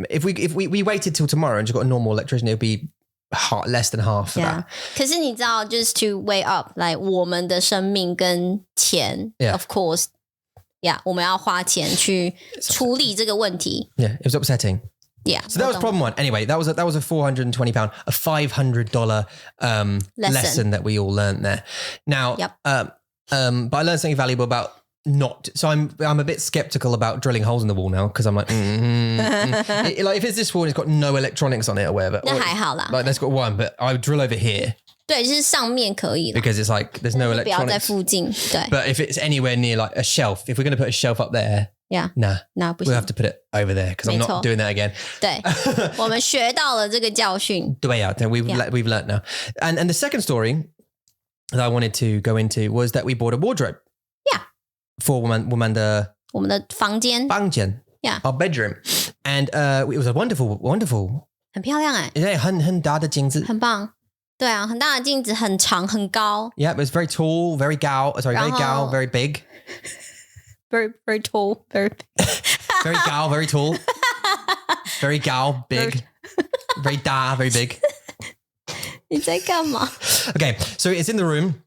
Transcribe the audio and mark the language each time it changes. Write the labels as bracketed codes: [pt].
[en] If we waited till tomorrow and just got a normal electrician, it would be less than half of that. [zh] 可是你知道 [en] just to weigh up like [zh] 我们的生命跟钱 [en] of course. [zh] Yeah, 我们要花钱去处理这个问题. [en] Yeah, it was upsetting. Yeah. So that was problem one. Anyway, that was a £420, a $500 lesson that we all learned there. Now, but I learned something valuable about not. So I'm a bit skeptical about drilling holes in the wall now because I'm like, like if it's this wall and it's got no electronics on it or whatever. [zh] 那还好啦. [en] Like that's got one, but I would drill over here. [zh] 对，就是上面可以啦. [en] Because it's like there's no electronics. [zh] 不要在附近.对. [en] But if it's anywhere near like a shelf, if we're going to put a shelf up there. Yeah. Nah. [zh] 不行. [en] We'll have to put it over there because I'm not doing that again. [zh] 对，我们学到了这个教训. [en] We've learned now. And the second story that I wanted to go into was that we bought a wardrobe. Yeah. For [zh] 我们的房间.Yeah. [en] Our bedroom. And it was a wonderful. [zh] 很漂亮哎. 很大的镜子. 很棒. 对啊，很大的镜子，很长，很高. [en] Yeah, it was very tall, very gao, very big. Very, very tall, very big. Very gao, very tall. Very gao, big. Very da, very big. [zh] 你在干嘛? [en] Okay, so it's in the room.